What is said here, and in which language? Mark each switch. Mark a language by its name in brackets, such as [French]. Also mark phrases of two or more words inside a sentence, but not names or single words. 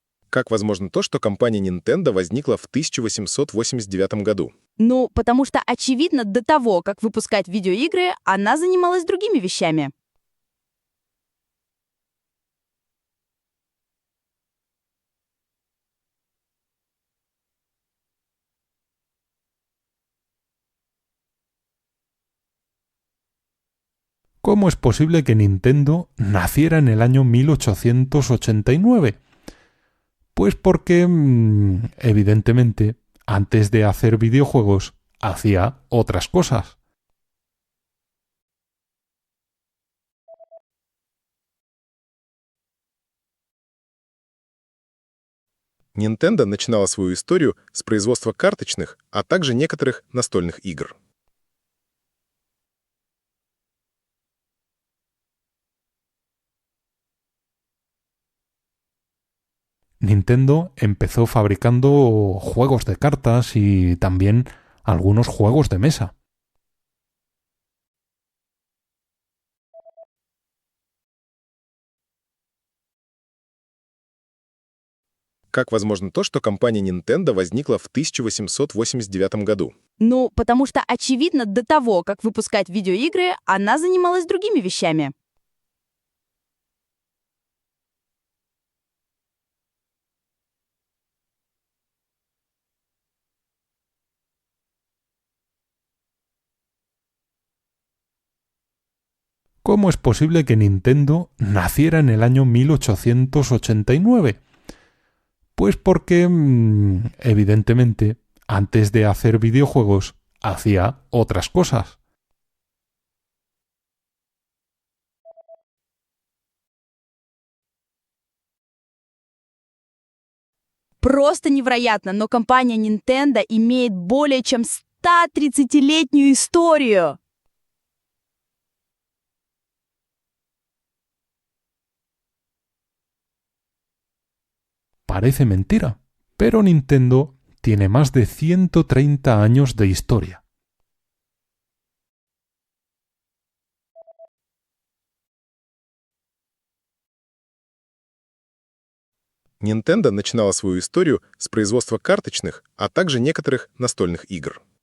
[Russian] Как возможно то, что компания Nintendo возникла в 1889 году? Ну, потому что, очевидно, до того, как выпускать видеоигры, она занималась другими вещами. [Spanish] ¿Cómo es posible que Nintendo naciera en el año 1889? Pues porque, evidentemente, antes de hacer videojuegos, hacía otras cosas. [Russian] Nintendo начинала свою историю с производства карточных, а также некоторых настольных игр. [Spanish] Nintendo empezó fabricando juegos de cartas y también algunos juegos de mesa. [Russian] Как возможно то, что компания Nintendo возникла в 1889 году? Ну, потому что, очевидно, до того, как выпускать видеоигры, она занималась другими вещами. [Spanish] ¿Cómo es posible que Nintendo naciera en el año 1889? Pues porque, evidentemente, antes de hacer videojuegos, hacía otras cosas. [Russian] Просто невероятно, но компания Nintendo имеет более чем 130-летнюю историю. [Spanish] Parece mentira, pero Nintendo tiene más de 130 años de historia. [Russian] Nintendo начинала свою историю с производства карточных, а также некоторых настольных игр.